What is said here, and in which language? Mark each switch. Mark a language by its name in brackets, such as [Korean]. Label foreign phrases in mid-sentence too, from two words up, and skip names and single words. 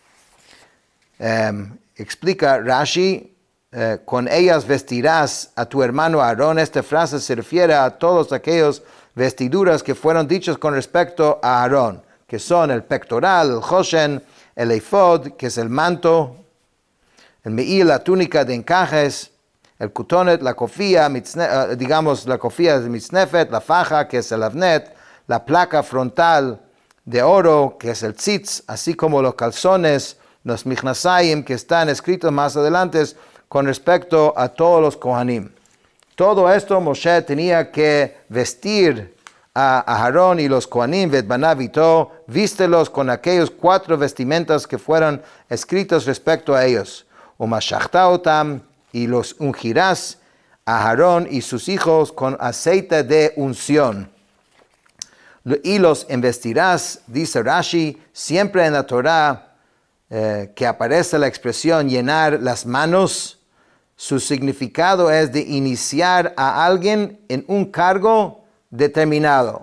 [Spanish] Explica Rashi, con ellas vestirás a tu hermano Aarón. Esta frase se refiere a todos aquellos vestiduras que fueron dichas con respecto a Aarón, que son el pectoral, el choshen, el efod, que es el manto, el me'il, la túnica de encajes, el kutonet, la kofía, la kofía de mitznefet, la faja, que es el avnet, la placa frontal de oro, que es el tzitz, así como los calzones, los michnasayim, que están escritos más adelante con respecto a todos los kohanim. Todo esto Moshe tenía que vestir a Aarón y los kohanim, [Hebrew] ואת בניו אתו, [Spanish] vístelos con aquellos 4 vestimentas que fueron escritos respecto a ellos. [Hebrew] ומשחת אתם, [Spanish] y los ungirás a Aarón y sus hijos con aceite de unción. Y los investirás, dice Rashi, siempre en la Torah que aparece la expresión llenar las manos, su significado es de iniciar a alguien en un cargo determinado.